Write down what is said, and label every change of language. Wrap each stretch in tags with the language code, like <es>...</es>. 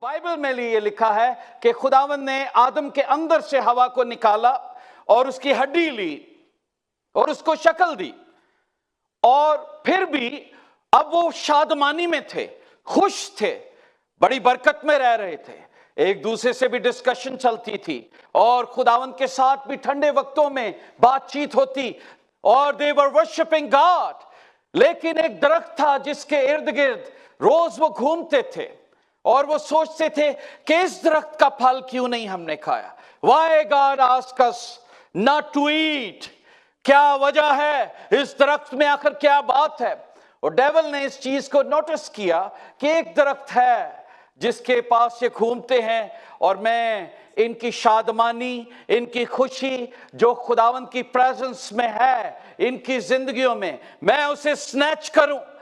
<hi>Bible में ये लिखा है कि खुदावंद ने आदम के अंदर से हवा को निकाला और उसकी हड्डी ली और उसको शक्ल दी, और फिर भी अब वो शादमानी में थे, खुश थे, बड़ी बरकत में रह रहे थे, एक दूसरे से भी डिस्कशन चलती थी और खुदावंद के साथ भी ठंडे वक्तों में बातचीत होती और</hi> <en>They were worshipping God.</en> <hi>लेकिन एक दरख्त था जिसके इर्द गिर्द रोज वो घूमते थे और वो सोचते थे कि इस दरख्त का फल क्यों नहीं हमने खाया।</hi> <en>Why God asked us not to eat?</en> <hi>क्या वजह है, इस दरख्त में आखिर क्या बात है। और डेविल ने इस चीज को नोटिस किया कि एक दरख्त है जिसके पास ये घूमते हैं और मैं इनकी शादमानी, इनकी खुशी जो खुदावंद की प्रेजेंस में है इनकी जिंदगियों में, मैं उसे स्नैच करूं।</hi>